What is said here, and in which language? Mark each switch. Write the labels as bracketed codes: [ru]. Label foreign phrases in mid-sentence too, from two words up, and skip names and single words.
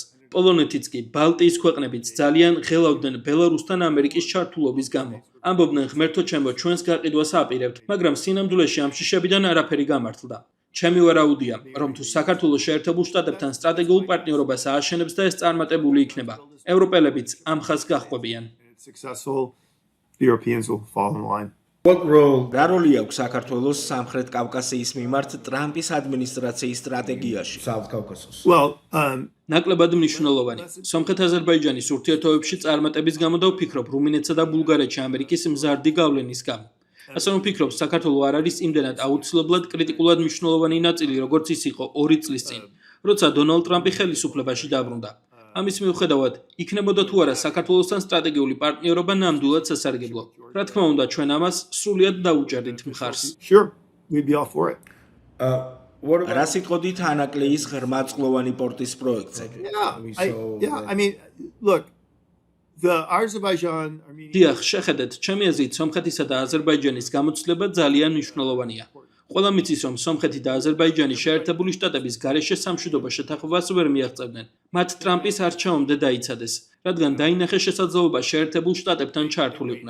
[ka] პოლონეთიც კი, ბალტიის ქვეყნებიც ძალიან ღელავდნენ ბელარუსთან ამერიკის ჩართულობის გამო. ამბობდნენ, ღმერთო ჩემო, ჩვენს გაყიდვას აპირებთ, მაგრამ სინამდვილეში ამ შიშებიდან არაფერი გამართლდა. ჩემი ვარაუდია, რომ თუ საქართველოს შეერთებულ შტატებთან სტრატეგიულ პარტნიორობას ააშენებს და ეს წარმატებული იქნება, ევროპელებიც ამ ხაზს გაჰყვებიან. [en] It's successful. The Europeans will fall in line. What role [ka] რა როლი აქვს საქართველოს სამხრეთ კავკასიის მიმართ ტრამპის ადმინისტრაციის სტრატეგიაში? [en] South Caucasus? Well, [ka] ნაკლებად მნიშვნელოვანი. სომხეთ-აზერბაიჯანის ურთიერთობებში წარმატების გამო და ვფიქრობ, რუმინეთსა და ბულგარეთში ამერიკის მზარდი გავლენის გამო. ასე რომ ვფიქრობ, საქართველო არ არის იმდენად აუცილებლად კრიტიკულად მნიშვნელოვანი ნაწილი, როგორც ის იყო 2 წლის წინ, როცა დონალდ ტრამპი ხელისუფლებაში დაბრუნდა. ამის მიუხედავად, იქნებოდა თუ არა საქართველოსთან სტრატეგიული პარტნიორობა ნამდვილად სასარგებლო. რა თქმა უნდა, ჩვენ ამას სრულიად დაუჭერდით მხარს. [en] sure, we'd be all for it. What about [ka] რა სიტყვით ანაკლიის ღრმაწყლოვანი პორტის პროექტზე? [en] I mean, look, the Azerbaijan, Armenia. [ka] დიახ, შეხედეთ, ჩემი აზრით, სომხეთისა და აზერბაიჯანის გამოცდილება ძალიან მნიშვნელოვანია. ყველა მიცის, რომ სომხეთი და აზერბაიჯანი შეერთებული შტატების გარეშე სამშვიდობო შეთანხმებას ვერ მიაღწევდნენ. მათ ტრამპის არჩევამდე დაიცადეს, რადგან დაინახეს შესაძლებლობა შეერთებულ შტატებთან ჩართულიყვნენ.